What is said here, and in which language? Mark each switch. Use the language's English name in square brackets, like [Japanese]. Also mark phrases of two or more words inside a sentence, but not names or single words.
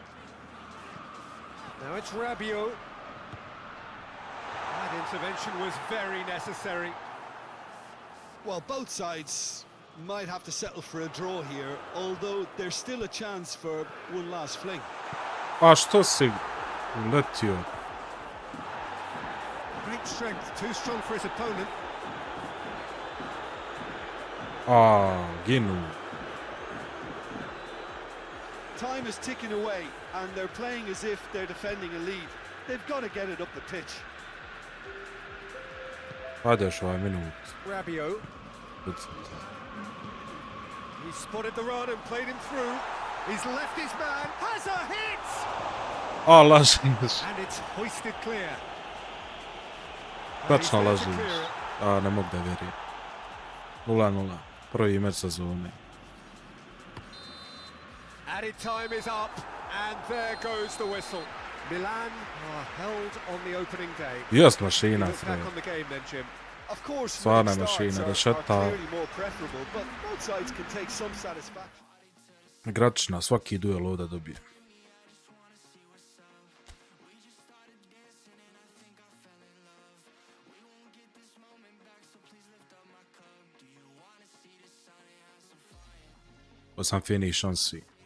[English] Now it's Rabiot. That intervention was very necessary. Well, both sides might have to settle for a draw here, although there's still a chance for one last fling. [Bosnian] A što si letio? [English] Great strength, too strong for his opponent. [Bosnian] A, ginu. [English] Time is ticking away, and they're playing as if they're defending a lead. They've got to get it up the pitch. [Bosnian] Hajde još ovaj minut. [English] Rabiot. He spotted the run and played him through. He's left his man. Has a hit! [Bosnian] A, lažiš. [English] And it's hoisted clear. And he's [Bosnian] Tačno [English] there to [Bosnian] lažiš. [English] clear it. [Bosnian] A, ne mogu da vjerujem. 0-0. Prvi meč sezone. [English] Added time is up, and there goes the whistle. Milan are held on the opening day. [Bosnian] Jest mašina, [English] Look back Fred. on the game then, Jim. Of course, [Bosnian] Stvarna [English] late starts [Bosnian] mašina, [English] are [Bosnian] rešeta. [English] clearly more preferable, but both sides can take some satisfaction. [Bosnian] Igračina, svaki duel ovdje dobije. Ovo sam fini šansi.